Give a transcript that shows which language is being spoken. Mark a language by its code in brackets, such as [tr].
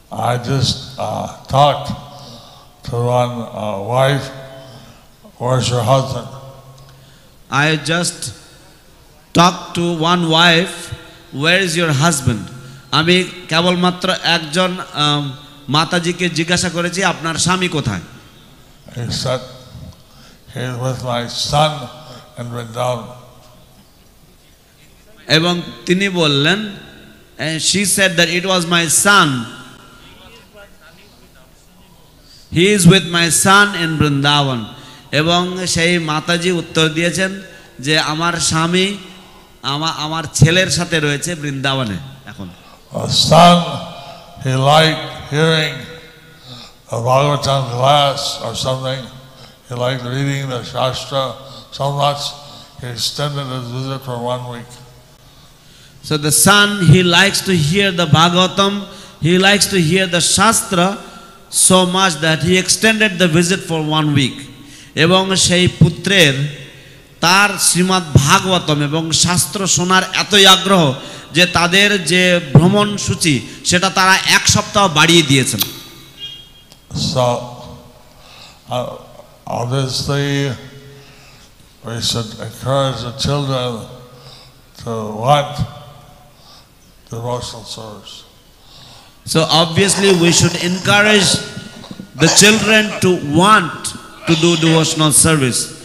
[en] I just talked to one wife, where's your husband? I just talked to one wife, where is your husband? [bn] আমি কেবলমাত্র একজন মাতাজিকে জিজ্ঞাসা করেছি আপনার স্বামী কোথায়? [en] He said, he is with my son in Vrindavan. [bn] এবং তিনি বললেন, [en] and she said that it was my son. He is with my son in Vrindavan. [bn] এবং সেই মাতাজি উত্তর দিয়েছেন যে আমার স্বামী আমার ছেলের সাথে রয়েছে বৃন্দাবনে এখন। [en] A son, he liked hearing a Bhagavatam class or something. He liked reading the Shastra so much, he extended his visit for 1 week. So the son, he likes to hear the Bhagavatam, he likes to hear the Shastra so much that he extended the visit for 1 week. [bn] এবং সেই পুত্রের তার শ্রীমদ্ ভাগবতম এবং শাস্ত্র শোনার এতই আগ্রহ যে তাদের যে ভ্রমণ সূচি সেটা তারা 1 সপ্তাহ বাড়িয়ে দিয়েছেন। [en] So obviously we should encourage the children to want devotional service. So obviously we should encourage the children to want to do devotional service.